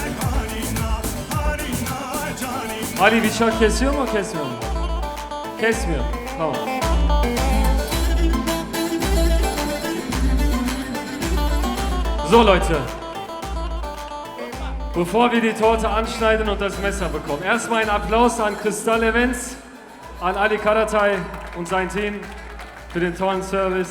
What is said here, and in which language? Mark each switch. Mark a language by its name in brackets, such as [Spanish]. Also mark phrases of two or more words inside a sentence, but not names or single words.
[Turkish] Ali, bıçak kesiyor mu, kesmiyor mu? Kesmiyor. Tamam. [German] So, Leute. Bevor wir die Torte anschneiden und das Messer bekommen, erstmal ein Applaus an Kristall Events, an Ali Karatay und sein Team für den tollen Service.